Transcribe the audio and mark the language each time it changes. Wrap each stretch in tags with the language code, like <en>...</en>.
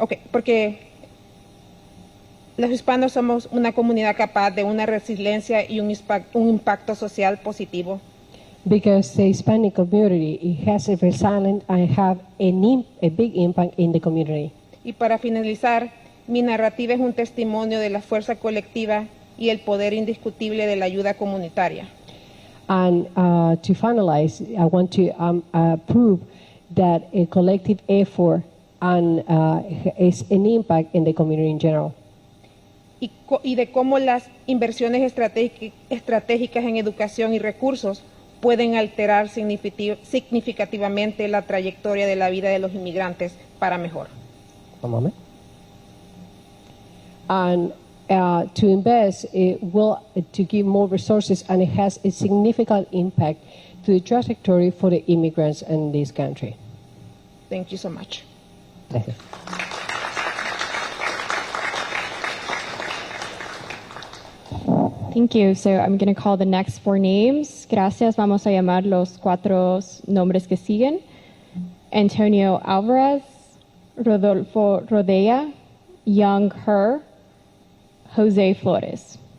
<es>Porque los hispanos somos una comunidad capaz de una resiliencia y un impacto social positivo.</es> <en>Because the Hispanic community, it has a resilient and have a big impact in the community.</en> <es>Y para finalizar, mi narrativa es un testimonio de la fuerza colectiva y el poder indiscutible de la ayuda comunitaria.</es> <en>And to finalize, I want to prove that a collective effort and is an impact in the community in general.</en> <es>Y de cómo las inversiones estratégicas en educación y recursos pueden alterar significativamente la trayectoria de la vida de los inmigrantes para mejor.</es> <en>One moment. And to invest, it will to give more resources, and it has a significant impact to the trajectory for the immigrants in this country. Thank you so much. Thank you. Thank you. So I'm going to call the next 4 names.</en> <es>Gracias. Vamos a llamar los 4 nombres que siguen. Antonio Alvarez, Rodolfo Rodea, Young Her, Jose Flores.</es>